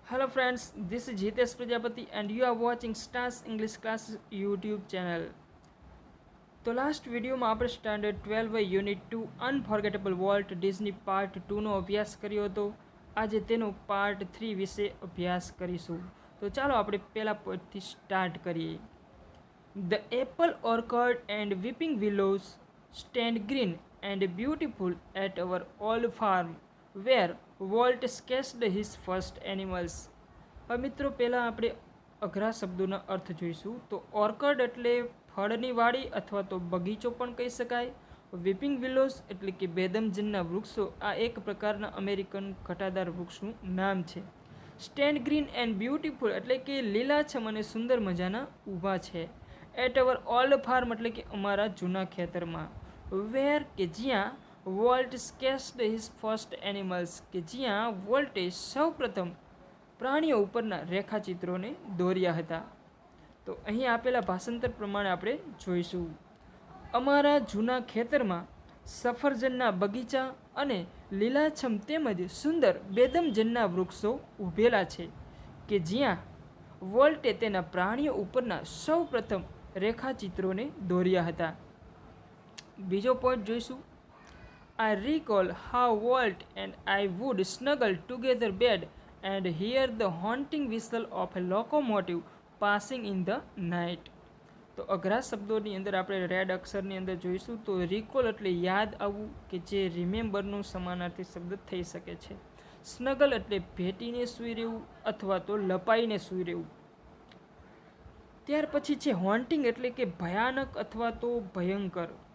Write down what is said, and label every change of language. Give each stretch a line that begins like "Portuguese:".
English: friends, this is Jitesh Prajapati and you are watching Stars English Class YouTube channel.
Gujarati: તો last વિડીયોમાં આપણે standard 12 unit 2 અનફોર્ગેટેબલ Walt Disney part 2નો અભ્યાસ કર્યો હતો. આજે તેનો પાર્ટ 3 વિશે અભ્યાસ કરીશું. તો ચાલો આપણે પહેલા પોઈન્ટથી સ્ટાર્ટ કરીએ.
English: The apple orchard and weeping willows stand green and beautiful at our old farm where Walt sketched his first animals.
Gujarati: હવે મિત્રો પહેલાં આપણે અઘરા શબ્દોના અર્થ જોઈશું. તો ઓર્કર્ડ એટલે ફળની વાડી અથવા તો બગીચો પણ કહી શકાય. વીપિંગ વિલોઝ એટલે કે બેદમજનના વૃક્ષો આ એક પ્રકારના અમેરિકન ઘટાદાર વૃક્ષનું નામ છે.
English: stand green and beautiful
Gujarati: એટલે કે લીલાછમ અને સુંદર મજાના ઊભા છે.
English: at our old farm
Gujarati: એટલે કે અમારા જૂના ખેતરમાં. વેર કે જ્યાં
English: Walt sketched his first animals
Gujarati: કે જ્યાં વોલ્ટે સૌપ્રથમ પ્રાણીઓ ઉપરના રેખાચિત્રોને દોર્યા હતા. તો અહીં આપેલા ભાષાંતર પ્રમાણે આપણે જોઈશું. અમારા જૂના ખેતરમાં સફરજનના બગીચા અને લીલાછમ તેમજ સુંદર બેદમજનના વૃક્ષો ઊભેલા છે કે જ્યાં વોલ્ટે તેના પ્રાણીઓ ઉપરના સૌપ્રથમ રેખાચિત્રોને દોર્યા હતા. બીજો પોઈન્ટ જોઈશું.
English: I recall how Walt and I would snuggle together bed and hear the haunting whistle of a locomotive passing in the night.
Gujarati: તો અઘરા શબ્દોની અંદર આપણે રેડ અક્ષરની અંદર જોઈશું. તો રિકોલ એટલે યાદ આવવું કે જે રિમેમ્બરનો સમાનાર્થી શબ્દ થઈ શકે છે. સ્નગલ એટલે ભેટીને સૂઈ રહેવું અથવા તો લપાઈને સૂઈ રહેવું. ત્યાર પછી છે હોન્ટિંગ એટલે કે ભયાનક અથવા તો ભયંકર.